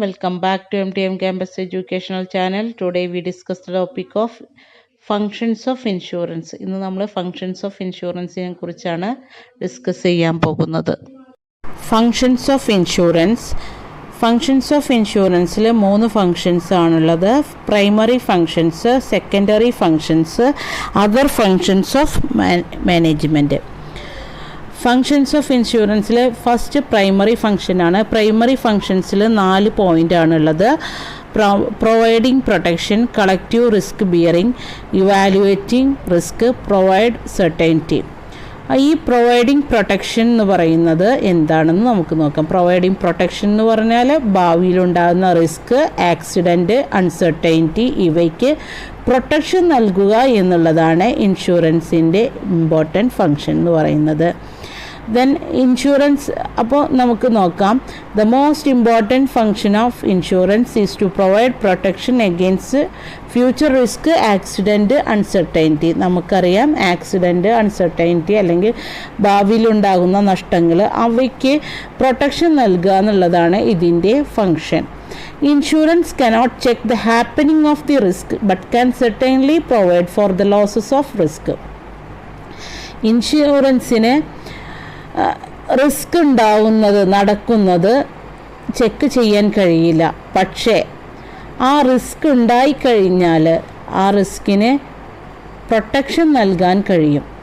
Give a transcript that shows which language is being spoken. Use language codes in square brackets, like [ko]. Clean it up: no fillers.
[en] Welcome back to MTM Campus Educational Channel. Today we discuss the topic of functions of insurance. [ml] ഇന്ന് നമ്മൾ functions of insurance-നെ കുറിച്ചാണ് discuss ചെയ്യാൻ പോകുന്നത്. [en] Functions of insurance. Functions of insurance-ൽ 3 functions ആണുള്ളത്. Primary functions, secondary functions, other functions of management. [ml] Functions of ഇൻഷുറൻസിൽ first primary ഫങ്ഷനാണ്. Primary ഫങ്ഷൻസിൽ 4 point ആണുള്ളത്. Providing protection, collective risk bearing, evaluating risk, provide certainty. ഈ providing protection എന്ന് പറയുന്നത് എന്താണെന്ന് നമുക്ക് നോക്കാം. Providing protection എന്ന് പറഞ്ഞാൽ ഭാവിയിലുണ്ടാകുന്ന റിസ്ക്, ആക്സിഡൻറ്റ്, അൺസെർട്ടൈനിറ്റി ഇവയ്ക്ക് പ്രൊട്ടക്ഷൻ നൽകുക എന്നുള്ളതാണ് ഇൻഷുറൻസിൻ്റെ ഇമ്പോർട്ടൻറ്റ് ഫങ്ഷൻ എന്ന് പറയുന്നത്. [en] then insurance [ml] അപ്പോൾ നമുക്ക് നോക്കാം. [en] The most important function of insurance is to provide protection against future risk, accident, uncertainty. [ml] നമുക്കറിയാം ആക്സിഡൻറ്റ്, അൺസെർട്ടൈനിറ്റി അല്ലെങ്കിൽ ഭാവിയിലുണ്ടാകുന്ന നഷ്ടങ്ങൾ അവയ്ക്ക് പ്രൊട്ടക്ഷൻ നൽകുക എന്നുള്ളതാണ് ഇതിൻ്റെ function. [en] Insurance cannot check the happening of the risk but can certainly provide for the losses of risk. [ml] ഇൻഷുറൻസിന് risk നടക്കുന്നത് check ചെയ്യാൻ കഴിയില്ല. പക്ഷേ ആ റിസ്ക് ഉണ്ടായിക്കഴിഞ്ഞാൽ ആ റിസ്കിന് പ്രൊട്ടക്ഷൻ നൽകാൻ കഴിയും.